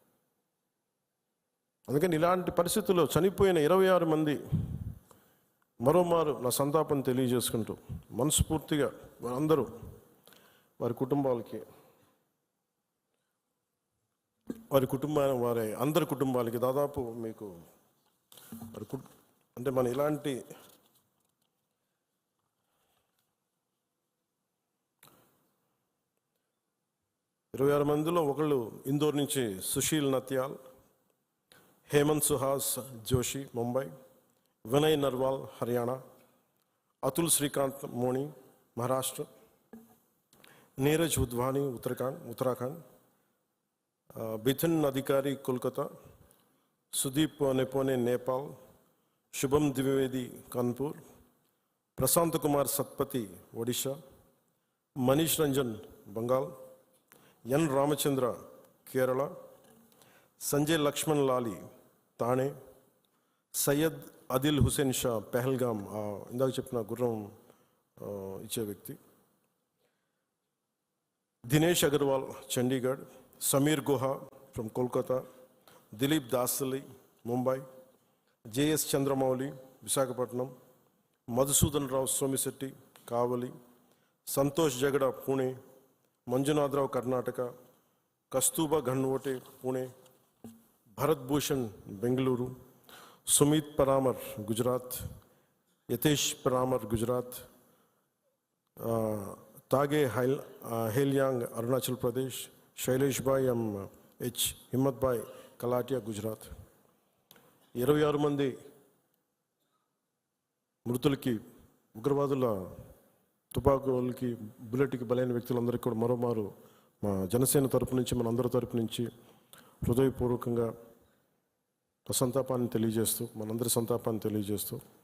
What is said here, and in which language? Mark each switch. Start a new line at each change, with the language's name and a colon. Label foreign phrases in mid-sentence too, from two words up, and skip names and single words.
Telugu: అందుకని ఇలాంటి పరిస్థితుల్లో చనిపోయిన 26 మంది మరోమారు నా సంతాపం తెలియజేసుకుంటూ, మనస్ఫూర్తిగా వారందరూ వారి కుటుంబాలకి, వారి అందరి కుటుంబాలకి దాదాపు మీకు అంటే మన ఇలాంటి ఇరవై 26 మందిలో ఒకళ్ళు ఇందోర్ నుంచి సుశీల్ నత్యాల్, हेमंत सुहास जोशी मुंबई, विनय नरवाल हरियाणा, अतुल श्रीकांत मोनी महाराष्ट्र, नीरज उद्वानी उत्तराखंड, बिथिन अधिकारी कोलकाता, सुदीप नेपोने नेपाल, शुभम द्विवेदी कानपुर, प्रशांत कुमार सत्पति ओडिशा, मनीष रंजन बंगाल, एन रामचंद्र केरला, संजय लक्ष्मण लाली తానే, సయ్యద్ అదిల్ హుసేన్ షా పెహల్గాం, ఇందాక చెప్పిన గుర్రం ఇచ్చే వ్యక్తి, దినేష్ అగర్వాల్ చండీగఢ్, సమీర్ గుహా ఫ్రమ్ కోల్కతా, దిలీప్ దాసలి ముంబై, జేఎస్ చంద్రమౌళి విశాఖపట్నం, మధుసూదన్ రావు సోమిశెట్టి కావలి, సంతోష్ జగడ పూణే, మంజునాథరావు కర్ణాటక, కస్తూబా ఘన్వోటే పూణే, भरत भूषण बेंगलुरु, सुमित परामर गुजरात, यतेश परामर गुजरात, तागे हेलियांग अरुणाचल प्रदेश, शैलेश भाई एम एच, हिम्मत भाई కలాటియా, గుజరాత్. 26 మంది మృతులకి, ఉగ్రవాదుల తుపాకులకి, బుల్లెట్కి బలైన వ్యక్తులందరికీ కూడా మరోమారు మా జనసేన తరపు నుంచి, మన అందరి తరపు నుంచి హృదయపూర్వకంగా సంతాపాన్ని తెలియజేస్తూ, మనందరి సంతాపాన్ని తెలియజేస్తూ,